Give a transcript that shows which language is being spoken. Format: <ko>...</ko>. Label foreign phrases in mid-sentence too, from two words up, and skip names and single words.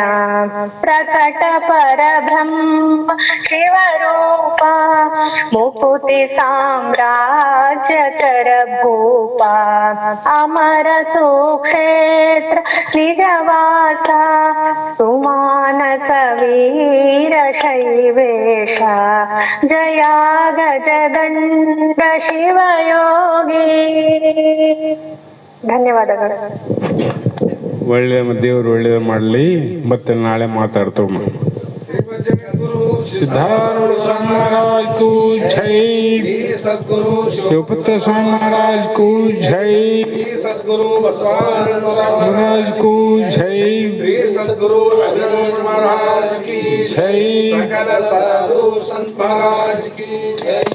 <kn>ಪ್ರಕಟ ಪರಬ್ರಹ್ಮ ಶಿವರೂಪ ಮುಕುತಿ ಸಾಮ್ರಾಜ್ಯ ಚರ ಭೂಪ, ಅಮರ ಸುಕ್ಷೇತ್ರ ನಿಜವಾಸ ಸುಮಾನಸ ವೀರ ಶೈವೇಶ, ಜಯ ಗಜದಂಡ ಶಿವಯೋಗಿ. ಧನ್ಯವಾದಗಳು. ಒಳ್ಳೆಯ ದೇವರು ಒಳ್ಳೆಯದು ಮಾಡಲಿ. ಮತ್ತೆ ನಾಳೆ ಮಾತಾಡ್ತೇವೆ.</kn> <hi>सिद्धारूढ़ स्वामी महाराज को जय। सद्गुरु शिवपुत्र स्वामी महाराज को जय। सद्गुरु बसवानंद महाराज को जय। श्री सद्गुरु रविन्द्र महाराज की जय। सकल साधु संत महाराज की जय।</hi>